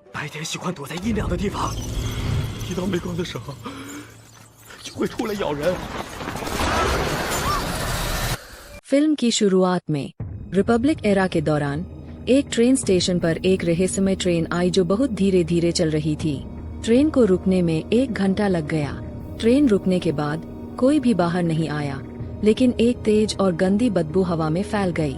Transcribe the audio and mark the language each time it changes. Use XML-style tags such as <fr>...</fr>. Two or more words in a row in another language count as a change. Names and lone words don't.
<zh>天喜欢躲在阴凉的地方，一到没光的时候就会出来咬人。</zh> <hi>फिल्म की शुरुआत में</hi> <en>Republic era</en> <hi>के दौरान एक ट्रेन स्टेशन पर एक रहस्यमय ट्रेन आई जो बहुत धीरे धीरे चल रही थी। ट्रेन को रुकने में 1 घंटा लग गया। ट्रेन रुकने के बाद कोई भी बाहर नहीं आया, लेकिन एक तेज और गंदी बदबू हवा में फैल गई।</hi>